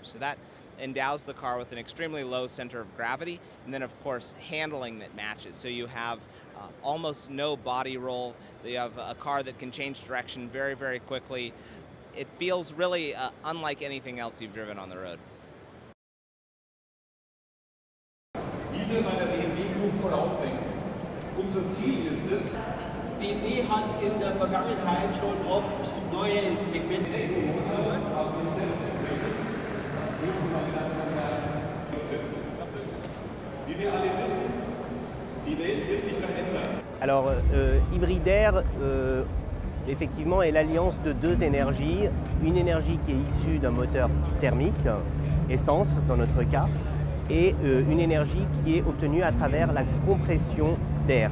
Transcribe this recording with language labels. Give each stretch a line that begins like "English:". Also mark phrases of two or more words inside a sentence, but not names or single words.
English: So that endows the car with an extremely low center of gravity, and then of course handling that matches. So you have almost no body roll. You have a car that can change direction very, very quickly. It feels really unlike anything else you've driven on the road.
German: Wie wir bei der BMW Group vorausdenken. Unser Ziel ist es, BMW hat in der Vergangenheit schon oft neue Segmente. haben wir selbst entwickelt. Das dürfen wir in einem Konzept. Wie wir alle wissen, die Welt wird sich verändern.
French: Alors, Hybridair, effectivement, est l'alliance de deux énergies. Une énergie qui est issue d'un moteur thermique, essence dans notre cas, et une énergie qui est obtenue à travers la compression d'air.